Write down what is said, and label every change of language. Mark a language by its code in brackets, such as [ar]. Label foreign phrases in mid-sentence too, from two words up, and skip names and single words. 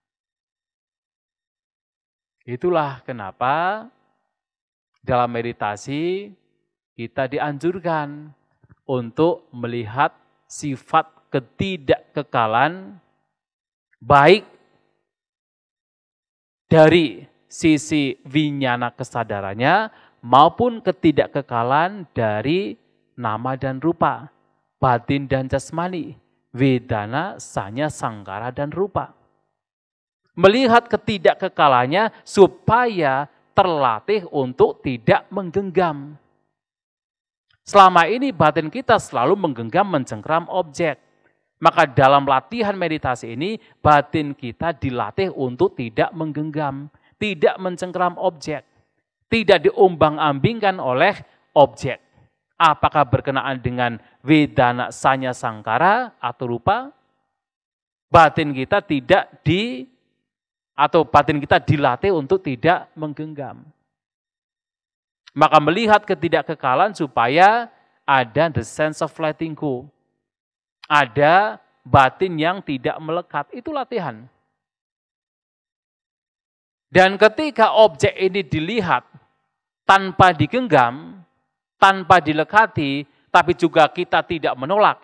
[id] Itulah kenapa dalam meditasi kita dianjurkan untuk melihat sifat ketidakkekalan baik dari sisi winyana kesadarannya maupun ketidakkekalan dari nama dan rupa, batin dan jasmani, vedana, sanya, sangkara, dan rupa. Melihat ketidakkekalannya supaya terlatih untuk tidak menggenggam. Selama ini batin kita selalu menggenggam, mencengkram objek. Maka dalam latihan meditasi ini, batin kita dilatih untuk tidak menggenggam, tidak mencengkram objek, tidak diombang-ambingkan oleh objek. Apakah berkenaan dengan vedana, sanya, sangkara atau rupa? Batin kita batin kita dilatih untuk tidak menggenggam. Maka melihat ketidakkekalan supaya ada [en] the sense of letting go. [id] Ada batin yang tidak melekat, itu latihan. Dan ketika objek ini dilihat tanpa digenggam, tanpa dilekati, tapi juga kita tidak menolak.